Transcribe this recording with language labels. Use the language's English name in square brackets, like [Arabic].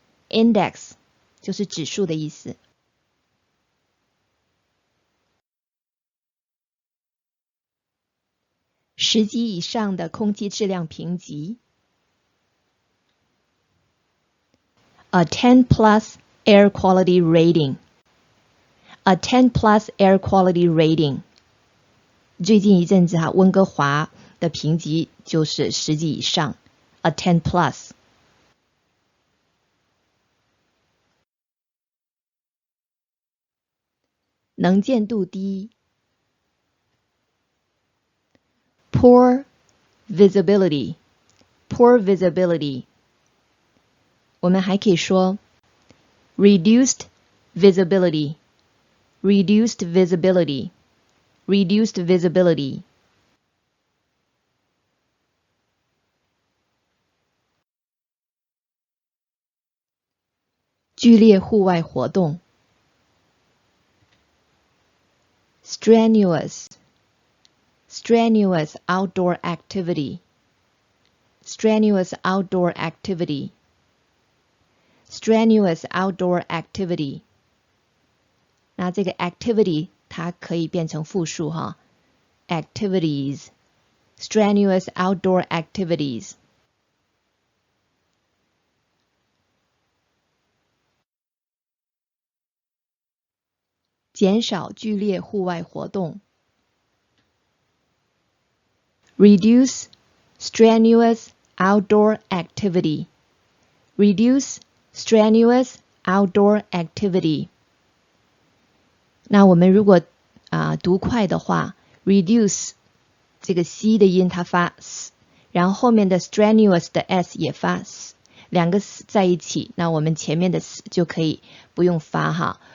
[Chinese] Index 就是指数的意思。 10级以上的空气质量评级。 [English] A 10 plus air quality rating. A 10 plus air quality rating. [Chinese] 最近一阵子哈，温哥华的评级就是10级以上。 [English] A 10 plus. [Chinese] 能见度低。 [English] Poor visibility. Poor visibility. [Chinese] 我们还可以说 [English] reduced visibility. Reduced visibility. Reduced visibility. [Chinese] 剧烈户外活动 strenuous. [English] Strenuous outdoor activity. Strenuous outdoor activity. Strenuous outdoor activity. [Chinese] 那这个 activity 它可以变成复数哈 activities. [English] Strenuous outdoor activities. [Chinese] 减少剧烈户外活动。 [English] Reduce strenuous outdoor activity. Reduce strenuous outdoor activity. [Chinese] 那我们如果读快的话 reduce 这个 c 的音它发 s， 然后后面的 strenuous 的 s 也发 s， 两个 s 在一起，那我们前面的 s 就可以不用发哈。